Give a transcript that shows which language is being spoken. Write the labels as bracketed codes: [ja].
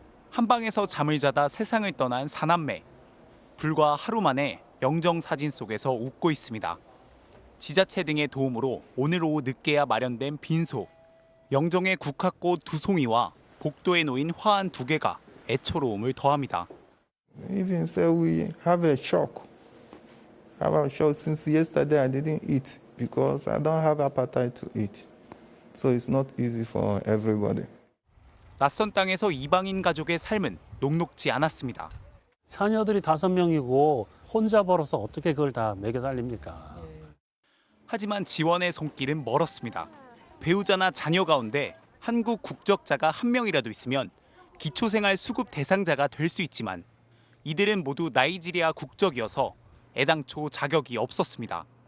[ko] 한방에서 잠을 자다 세상을 떠난 사남매. 불과 하루 만에 영정 사진 속에서 웃고 있습니다. 지자체 등의 도움으로 오늘 오후 늦게야 마련된 빈소. 영정의 국화꽃 2송이와 복도에 놓인 화 한 2개가 애처로움을 더합니다. [en] Even so, we have a shock. I have a shock since yesterday. I didn't eat because I don't have appetite to eat. So it's not easy for everybody. [ko] 낯선 땅에서 이방인 가족의 삶은 녹록지 않았습니다. 자녀들이 5명이고 혼자 벌어서 어떻게 그걸 다 먹여 살립니까? 하지만 지원의 손길은 멀었습니다. 배우자나 자녀 가운데 한국 국적자가 1명이라도 있으면 기초생활 수급 대상자가 될 수 있지만 이들은 모두 나이지리아 국적이어서 애당초 자격이 없었습니다.